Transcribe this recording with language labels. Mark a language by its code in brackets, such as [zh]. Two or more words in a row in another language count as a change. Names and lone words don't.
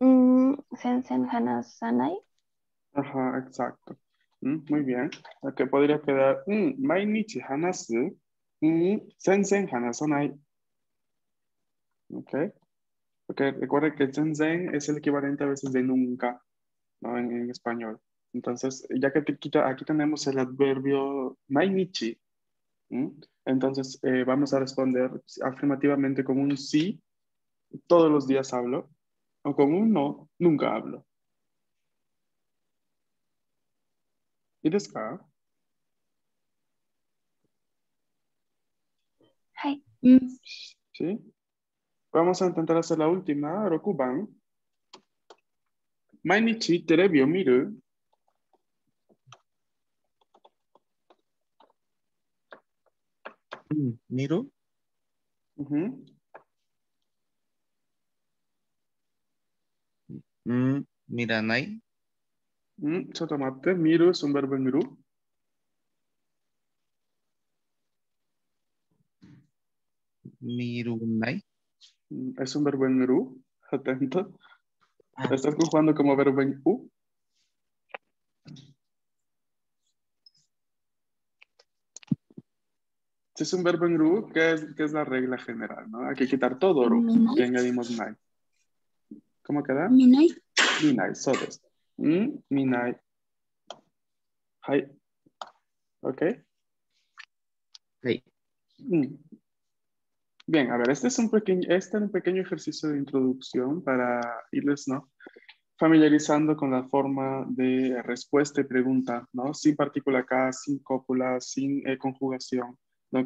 [ja] 全然話さない. [es] Ajá, exacto. Muy bien. Que podría quedar, [ja] 毎日話す、全然話さない. [es] Ok. Porque recuerden que sensen es el equivalente a veces de nunca, ¿no? En español. Entonces, ya que aquí tenemos el adverbio mainichi, ¿m? Entonces, vamos a responder afirmativamente con un sí, todos los días hablo, o con un no, nunca hablo. [ja] ¿Y ですか? Hi. [es] ¿Sí? Vamos a intentar hacer la última, [ja] Rokuban. 毎日テレビを見る. Miru, Ujú. miranai, [es] Sotomate, miru es un verbo en ru. [ja] mirunai. [es] Es un verbo en ru. Atento. Ah, Estás conjugando como verbo en u. Si es un verbo en ru, ¿qué es la regla general? ¿No? Hay que quitar todo ru y [ja] Minai. [es] añadimos nai. ¿Cómo queda? [ja] Minai. 見ない、そうです. 見ない。はい. [es] ¿Ok? [ja] hey. Mm. [es] Bien, a ver, este es un pequeño ejercicio de introducción para irles, ¿no? Familiarizando con la forma de respuesta y pregunta, ¿no? Sin partícula acá, sin cópula, sin conjugación, ¿no?